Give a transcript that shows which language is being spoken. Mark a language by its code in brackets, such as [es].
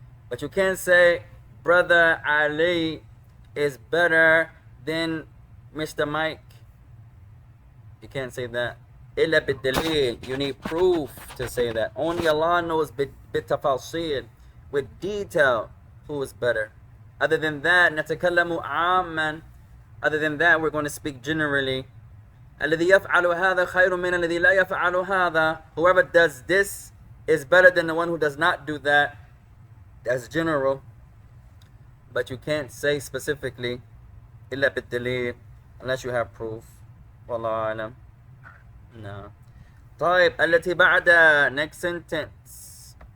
[en] But you can't say Brother Ali is better than Mr. Mike. You can't say that. [ar] Illa bid-dalil. [en] You need proof to say that. Only Allah knows [ar] bit-tafasil, [en] with detail, who is better. Other than that, [ar] نتكلم عاما. [en] Other than that, we're going to speak generally. [ar] الذي يفعل هذا خير من الذي لا يفعل هذا. [en] Whoever does this is better than the one who does not do that. That's general. But you can't say specifically [ar] إلا بالدليل [en] unless you have proof. [ar] والله أعلم. [en] No. [ar] طيب التي بعدها, [en] next sentence.